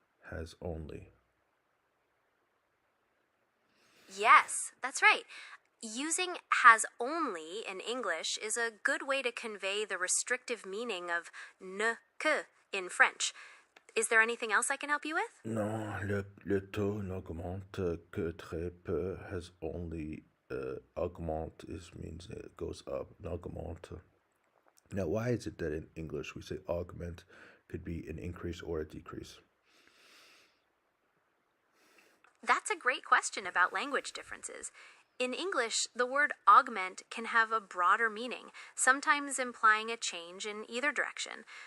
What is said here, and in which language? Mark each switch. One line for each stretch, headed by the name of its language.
English: Has only. Yes, that's right. Using has only in English is a good way to convey the restrictive meaning of ne que in French. Is there anything else I can help you with?
French: Non, le taux n'augmente que très peu.
English: Has only augmente means it goes up. N'augmente. Now, why is it that in English we say augment could be an increase or a decrease? That's a great question about language differences. In English, the word augment can have a broader meaning, sometimes implying a change in either direction.